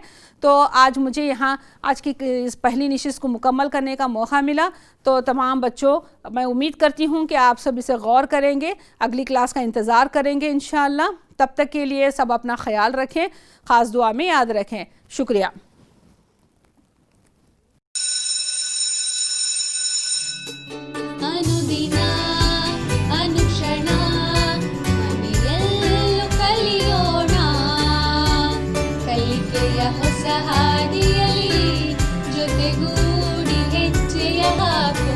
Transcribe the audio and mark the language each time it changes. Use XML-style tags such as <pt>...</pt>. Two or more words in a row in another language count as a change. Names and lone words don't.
<ur>تو آج مجھے یہاں آج کی اس پہلی نشست کو مکمل کرنے کا موقع ملا. تو تمام بچوں میں امید کرتی ہوں کہ آپ سب اسے غور کریں گے، اگلی کلاس کا انتظار کریں گے انشاءاللہ. تب تک کے لیے سب اپنا خیال رکھیں، خاص دعا میں یاد رکھیں. شکریہ.</ur> <kn>ಅನುದಿನ ಅನುಕ್ಷಣ ಮನೆಯಲ್ಲೂ ಕಲಿಯೋಣ, ಕಲಿಕೆಯ ಹೊಸ ಹಾದಿಯಲ್ಲಿ ಜೊತೆಗೂಡಿ ಹೆಜ್ಜೆಯ</kn>